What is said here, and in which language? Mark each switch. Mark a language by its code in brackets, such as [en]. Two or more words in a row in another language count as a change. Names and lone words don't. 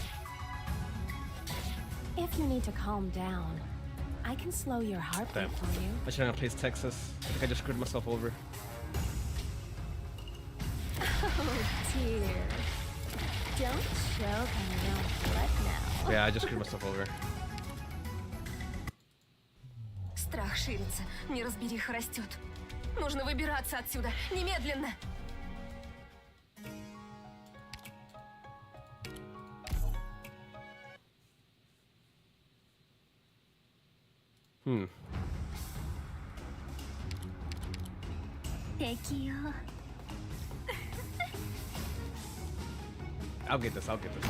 [en] If you need to calm down, I can slow your heartbeat Damn. for you. I shouldn't have placed Texas. I think I just screwed myself over. Oh dear. Don't choke on your own blood now. Yeah, I just screwed myself over. [ru] Страх ширится, неразбериха растет. Нужно выбираться отсюда, немедленно! Hmm. [ja] 適用。 [en] I'll get this. I'll get this.